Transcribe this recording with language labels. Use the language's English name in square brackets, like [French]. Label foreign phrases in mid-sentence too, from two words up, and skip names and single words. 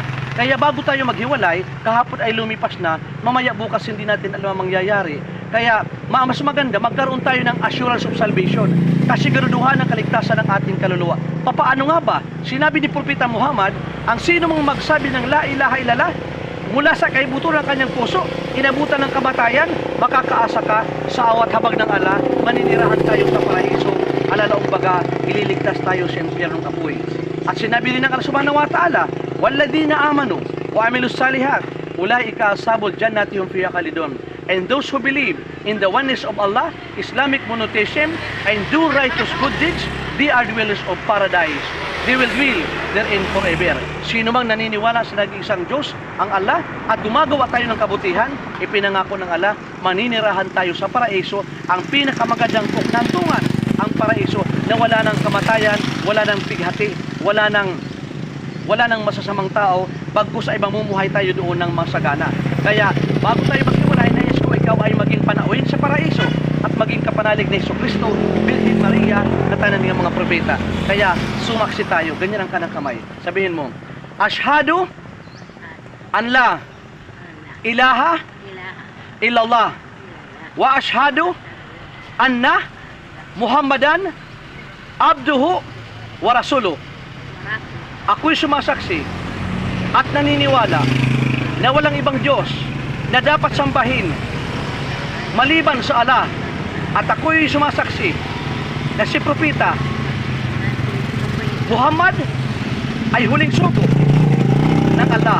[Filipino] Kaya bago tayo maghiwalay, kahapon ay lumipas na, mamaya bukas hindi natin alam ang mangyayari. Kaya mas maganda, magkaroon tayo ng [English] assurance of salvation, [Filipino] kasiguraduhan ng kaligtasan ng ating kaluluwa. Papaano nga ba? Sinabi ni Propeta Muhammad, ang sino mong magsabi ng [Arabic] لا إله إلا الله, [Filipino] mula sa kaibuto ng kanyang puso, inabutan ng kamatayan, makakaasa ka sa awat habag ng Allah, maninirahan tayo sa paraiso, alalaong baga, ililigtas tayo sa impyernong apoy. At sinabi din ng [Arabic] الله سبحانه وتعالى والذين آمنوا وعملوا الصالحات أولئك أصحاب الجنة هم فيها خالدون. [English] And those who believe in the oneness of Allah, Islamic monotheism, and do righteous good deeds, they are dwellers of paradise. They will dwell therein forever. [Filipino] Sino mang naniniwala sa nag-iisang Diyos, ang Allah, at gumagawa tayo ng kabutihan, ipinangako ng Allah, maninirahan tayo sa paraiso, ang pinakamagandang puknantungan, ang paraiso, na wala ng kamatayan, wala ng pighati, wala ng masasamang tao, bagkus ay mamumuhay tayo doon ng masagana. Kaya, bago tayo maghiwalay, nais ko ikaw ay maging panauhin sa paraiso at maging kapanalig ni Jesucristo, Birhen Maria, na tanan ng mga propeta. Kaya, sumaksi tayo. Ganyan ang kanang kamay. Sabihin mo, [Arabic] أشهد أن لا إله إلا الله وأشهد أن محمدا عبده ورسوله. [Filipino] Ako'y sumasaksi at naniniwala na walang ibang Diyos na dapat sambahin maliban sa Allah, at ako'y sumasaksi na si Propeta Muhammad ay huling sugo ng Allah.